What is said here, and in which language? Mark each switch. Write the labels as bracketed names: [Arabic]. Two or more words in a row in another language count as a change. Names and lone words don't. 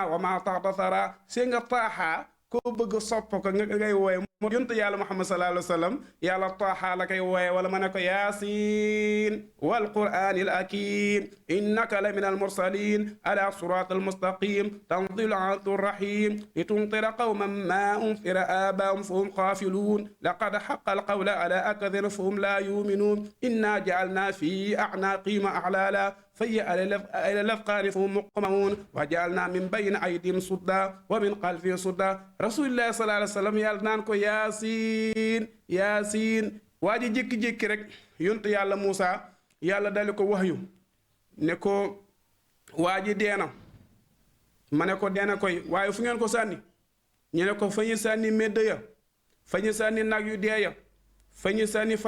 [Arabic] وما تحت الثرى [Wolof] si nga taaha koo bëgg sopp ko nga ngay wooye moo yonent yàlla [Arabic] محمد صلى الله عليه وسلم [Wolof] yàlla taaha la koy wooye wala ma ne ko [Arabic] يس والقرآن الحكيم إنك لمن المرسلين على صراط مستقيم تنزيل العزيز الرحيم لتنذر قوما ما أنذر آباؤهم فهم غافلون لقد حق القول على أكثرهم فهم لا يؤمنون إنا جعلنا في أعناقهم أغلالا فهي إلى الأذقان فهم مقمحون وجعلنا من بين أيديهم سدا ومن خلفهم سدا رسول الله صلى الله عليه وسلم [Wolof] yàlla naan ko yaasiin waa ji jékki-jékki rek yontu yàlla Moussa yàlla dali ko wax yu ne ko waa ji dee na ma ne ko dee na koy waaye fu ngeen ko sànni ñu ne ko fa ñu sànni médd ya fa ñu sànni nag yu dee ya fa ñu sànni fas